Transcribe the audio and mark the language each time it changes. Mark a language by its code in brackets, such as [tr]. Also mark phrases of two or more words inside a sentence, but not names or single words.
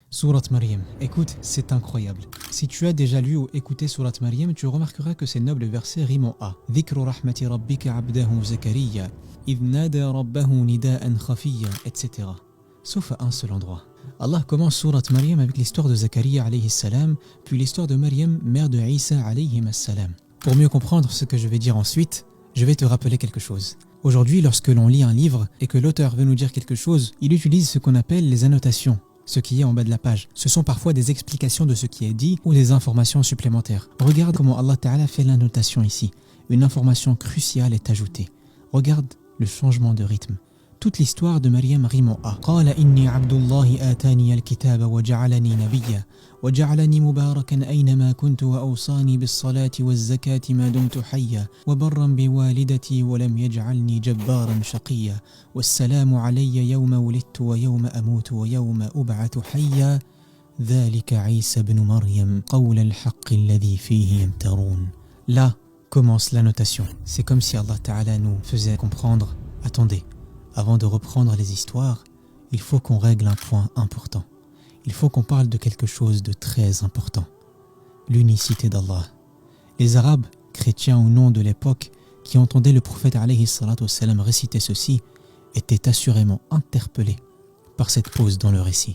[fr] Sourate Maryam. Écoute, c'est incroyable. Si tu as déjà lu ou écouté Sourate Maryam, tu remarqueras que ces nobles versets riment en A. [ar] ذكر رحمت ربك عبده زكريا إذ نادى ربه نداء خفيا, [fr] etc. Sauf à un seul endroit. Allah commence Sourate Maryam avec l'histoire de Zakaria [ar] عليه السلام, [fr] puis l'histoire de Maryam, mère de Isa [ar] عليه السلام. [fr] Pour mieux comprendre ce que je vais dire ensuite, je vais te rappeler quelque chose. Aujourd'hui, lorsque l'on lit un livre et que l'auteur veut nous dire quelque chose, il utilise ce qu'on appelle les annotations. Ce qui est en bas de la page. Ce sont parfois des explications de ce qui est dit ou des informations supplémentaires. Regarde comment Allah Ta'ala fait l'annotation ici. Une information cruciale est ajoutée. Regarde le changement de rythme. Toute l'histoire de Maryam rime en A. [ar] قال إني عبد الله آتاني الكتاب وجعلني نبيا وجعلني مباركا أينما كنت وأوصاني بالصلاة والزكاة ما دمت حيا وبرا بوالدتي ولم يجعلني جبارا شقيا والسلام علي يوم ولدت ويوم أموت ويوم أبعث حيا ذلك عيسى بن مريم قول الحق الذي فيه يمترون. [fr] Là commence la notation. C'est comme si Allah Ta'ala nous faisait comprendre. Attendez. Avant de reprendre les histoires, il faut qu'on règle un point important. Il faut qu'on parle de quelque chose de très important. L'unicité d'Allah. Les Arabes, chrétiens ou non de l'époque, qui entendaient le prophète [ar] عليه الصلاة والسلام [fr] réciter ceci, étaient assurément interpellés par cette pause dans le récit.